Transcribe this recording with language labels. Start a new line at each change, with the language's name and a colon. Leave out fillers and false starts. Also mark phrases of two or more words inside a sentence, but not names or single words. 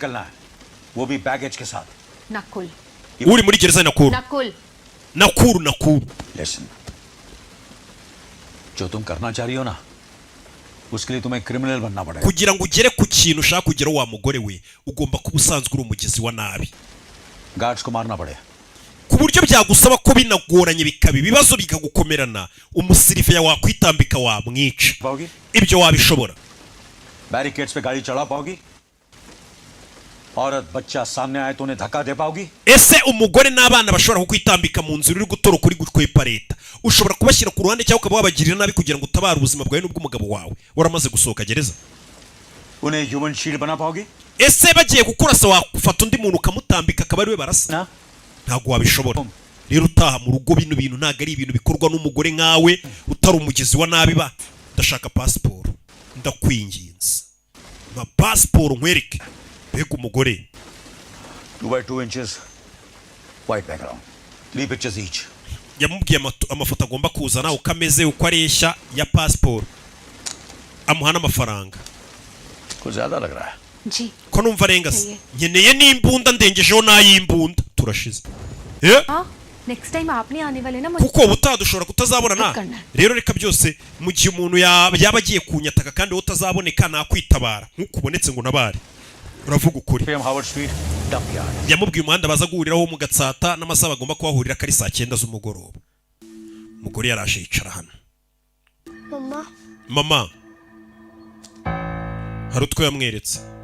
Kinyarwanda: Nakul uri muri gereza Nakuru
Hindi: listen जो तुम करना चाह रही हो ना उसके लिए तुम्हें क्रिमिनल बनना पड़ेगा
Kinyarwanda: kugira ngo ugere ku kintu ushaka kugera wa mugore we ugomba kuba usanzwe uri umugizi wa nabi
Hindi: गार्ड्स को मारना पड़ेगा
Kinyarwanda: ku buryo byagusaba ko binagoranye bikaba ibibazo bikagukomerana umusirife ya wakwitambika wamwica ibyo wabishobora
Hindi: बैरिकेड्स पे गाड़ी चढ़ा पाओगी? औरत बच्चा सामने आए तो उन्हें धक्का दे पाओगी?
Kinyarwanda: ese umugore n'abana bashobora kukwitambika mu nzira uri gutoroka uri gukwepa leta ushobora kubashyira ku ruhande cyangwa ukaba wabagirira nabi kugira ngo utabare ubuzima bwawe n'ubw'umugabo wawe waramaze gusohoka gereza?
Hindi: उन्हें
English: human shield
Hindi: बना पाओगी?
Kinyarwanda: ese bagiye gukurasa wafata undi muntu ukamutambika akaba ariwe barasa? ntabwo wabishobora. rero utaha mu rugo bino bintu ntabwo ari ibintu bikorwa n'umugore nkawe utari umugizi wa nabi ba. ndashaka pasiporo ndakwinginze ma pasiporo nkwereke mbega umugore
English: 2 by 2 inches white background 3 pictures each.
Kinyarwanda: yamubwiye amafoto agomba kuzana uko ameze uko areshya ya pasiporo amuha n'amafaranga.
Hindi: कुछ ज्यादा लग रहा है जी
Kinyarwanda: ko numva arengase nkeneye n'imbunda ndengejeho n'ay'imbunda turashize.
Hindi: हाँ
English: next time
Hindi: आप नहीं आने वाले ना
Kinyarwanda: kuko ubutaha dushobora kutazabonana rero reka byose mu gihe umuntu yaba agiye kunyataka kandi wowe utazaboneka nakwitabara nk'uko ubonetse ngo nabare uravuga ukuri. yamubwiye umuhanda baza guhuriraho mu Gatsata n'amasaha bagomba kuhahurira kari saa 9 z'umugoroba. umugore yarashe yicara hano. mama hari utwo yamweretse.